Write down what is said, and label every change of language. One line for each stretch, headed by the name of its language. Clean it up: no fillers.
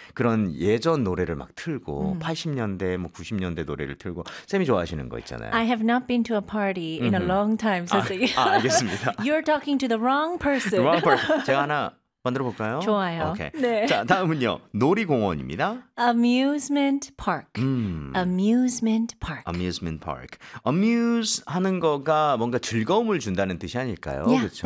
Korean: 그런 예전 노래를 막 틀고 80년대 뭐 90년대 노래를 틀고 쌤이 좋아하시는 거 있잖아요.
English: I have not been to a party in a long time. So
Korean: 알겠습니다.
English: You're talking to the wrong person. Wrong person.
Korean: 제가 하나 만들어 볼까요? 좋아요. Okay. 네. 자, 다음은요. 놀이공원입니다.
English: Amusement park. Amusement park.
Korean: Amusement park. Amuse 하는 거가 뭔가 즐거움을 준다는 뜻이 아닐까요?
English: Yeah,
Korean: 그렇죠.